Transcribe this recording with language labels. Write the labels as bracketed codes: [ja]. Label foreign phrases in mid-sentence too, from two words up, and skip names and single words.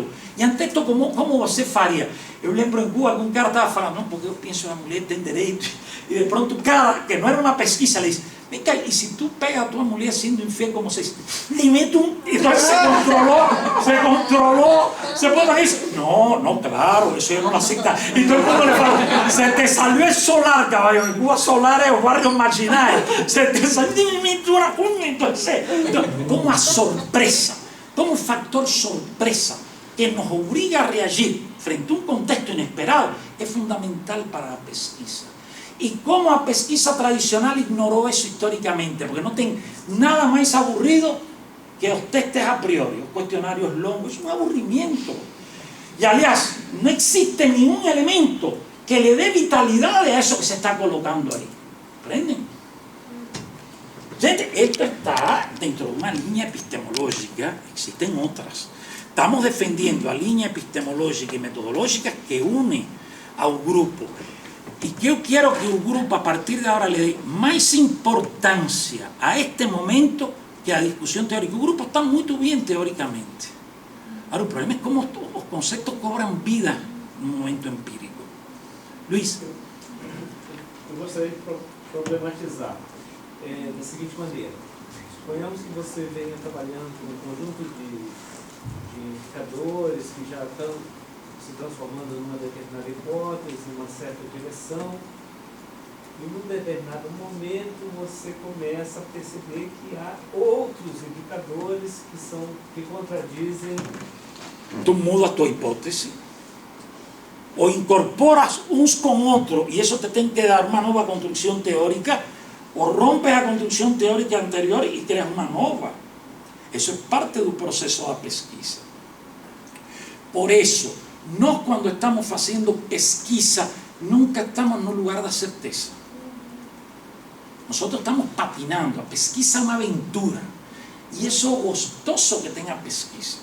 [pt] E ante isto, como você faria? Eu lembro em Cuba que um cara estava falando, não, porque eu penso que a mulher tem direito. E de pronto o cara, que não era uma pesquisa, ele disse, vem cá, e se tu pega a tua mulher sendo infiel, como se diz, lhe mete um... Então se controlou, se pone isso. [es] No, claro, eso yo no lo acepta. Y todo el mundo le fala, se te salió el solar, caballo. En Cuba solar es o barrio marginal. Se te salió una cuña, entonces, como a sorpresa, como un factor sorpresa que nos obliga a reagir frente a un contexto inesperado, es fundamental para la pesquisa. [pt] E como a pesquisa tradicional ignorou isso historicamente, porque não tem nada mais aburrido que os testes a priori, os questionários longos, isso é um aburrimiento. E, aliás, não existe nenhum elemento que lhe dê vitalidade a isso que se está colocando aí. ¿Entendem? Gente, isto está dentro de uma linha epistemológica, existem outras. Estamos defendendo a linha epistemológica e metodológica que une ao grupo. [es] Y yo quiero que el grupo a partir de ahora le dé más importancia a este momento que a la discusión teórica. El grupo está muy bien teóricamente. Ahora el problema es cómo los conceptos cobran vida en un momento empírico. Luis. [pt] Eu gostaria de problematizar da seguinte maneira. Suponhamos que você venha trabalhando com um conjunto de indicadores que já estão se transformando numa determinada hipótese, numa certa direção, e num determinado momento você começa a perceber que há outros indicadores que contradizem. Tu mudas tua hipótese, ou incorporas uns com outros, e isso te tem que dar uma nova construção teórica, ou rompes a construção teórica anterior e crias uma nova. [es] Eso es parte [pt] do processo da pesquisa. [es] Por eso, [pt] nós quando estamos fazendo pesquisa, nunca estamos no lugar da certeza. [es] Nosotros estamos patinando. [pt] A pesquisa é uma aventura. E isso é o gostoso que tem a pesquisa.